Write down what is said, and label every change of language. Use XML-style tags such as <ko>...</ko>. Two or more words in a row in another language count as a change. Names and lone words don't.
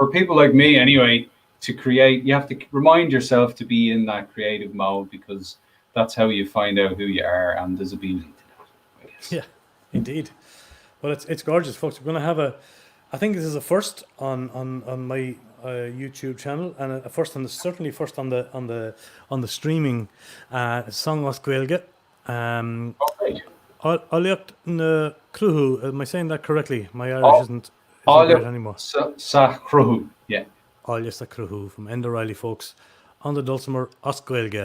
<en>people like me anyway, to create, you have to remind yourself to be in that creative mode, because that's how you find out who you are, and there's a beauty to that, I guess. Yeah, indeed. Well, it's gorgeous, folks. We're going to have I think this is a first on my YouTube channel, and certainly first on the streaming song</en> <ga>os Gaeilge.</ga> <en>Áileach na Cruthú. Am I saying that correctly? My Irish isn't great anymore. Sa Cruthú, yeah. Áileach sa Cruthú from Enda Reilly, folks, on the dulcimer</en> <ga>os Gaeilge.</ga>